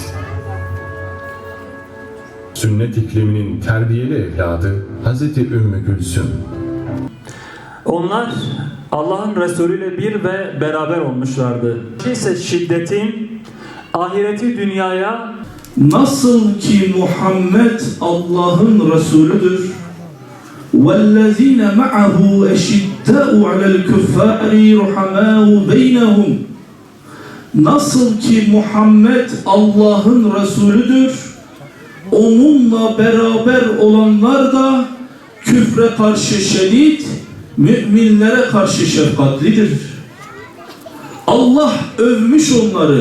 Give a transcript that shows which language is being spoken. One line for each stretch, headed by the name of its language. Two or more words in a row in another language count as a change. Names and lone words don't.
Turkish: Sünnet ikliminin terbiyeli evladı Hz. Ümmü Gülsüm. Onlar Allah'ın Resulü ile bir ve beraber olmuşlardı. İşte şiddetin ahireti dünyaya Nasıl ki Muhammed Allah'ın Resulüdür.
Arabic: وَالَّذ۪ينَ مَعَهُ اَشِدَّاءُ عَلَى الْكُفَّارِ رُحَمَاءُ بَيْنَهُمْ.
Turkish: Nasıl ki Muhammed Allah'ın Resulüdür, onunla beraber olanlar da küfre karşı şedid, müminlere karşı şefkatlidir. Allah övmüş onları.